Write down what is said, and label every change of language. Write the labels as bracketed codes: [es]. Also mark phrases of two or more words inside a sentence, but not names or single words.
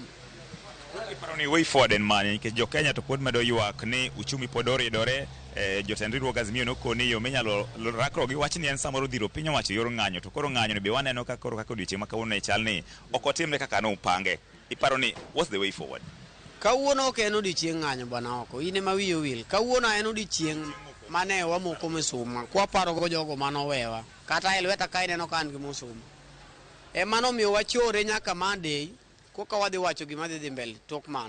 [luo] Iparo ni [en] way forward [luo] en mane, nikech jo Kenya to pod medo ywak ni uchumi pod oridore. Jotend riwruok Azimio nokoni yo minyalo rakro gi wach ni en samoro dhiro piny owacho yor ng'anyo, to koro ng'anyo ni be waneno ka koro kaka odiochieng' ma kawuono ne chal ni ok otimre kaka nopange. Iparo ni [en] what's the way forward? [luo] Kawuono ok en odiochieng' ng'anyo bwana oko, in ema wiyi owil. Kawuono en odiochieng' mane wamoko misuma, kwaparo go jogo manowewa. Kata e lweta ka ineno ka an gi musuma. Ema nomiyo wachore nyaka Monday koka wadhi wacho gima dhi mbele tok mano.